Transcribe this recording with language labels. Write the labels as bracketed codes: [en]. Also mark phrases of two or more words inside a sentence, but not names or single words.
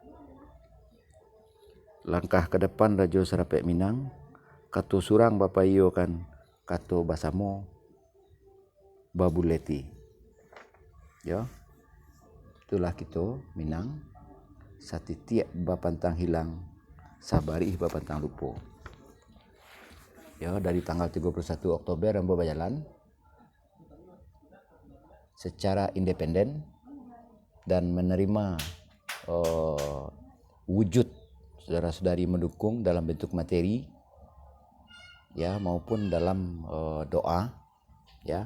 [id] Langkah ke depan [min] Rajo Sarapek Minang, kato surang bapa iyo kan, kato basamo babuleti. [id] Ya. Itulah kita Minang, [min] satitiak bapantang hilang, sabarih bapantang lupo. [id] Ya, dari tanggal 31 Oktober Rambo berjalan secara independen dan menerima wujud saudara-saudari mendukung dalam bentuk materi, ya, maupun dalam doa, ya.